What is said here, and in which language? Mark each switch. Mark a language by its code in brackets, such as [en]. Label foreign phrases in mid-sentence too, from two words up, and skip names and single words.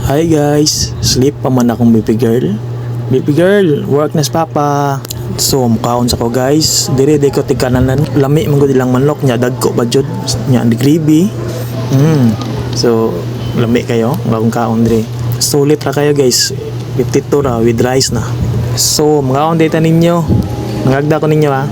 [en] Hi guys, [ceb] sleep pa man akong [en] baby girl. Baby girl, [ceb] work na si papa. So mukhaon sa ko guys. Dire ko tigkananan. Lami man gud ilang manok nya dagko ba jud nya di gravy. So lami kayo, bagong kaon dire. Sulit ra kayo guys. 52 ra [en] with rice [ceb] na. So mukhaon data ninyo. Nangagda ko ninyo ha.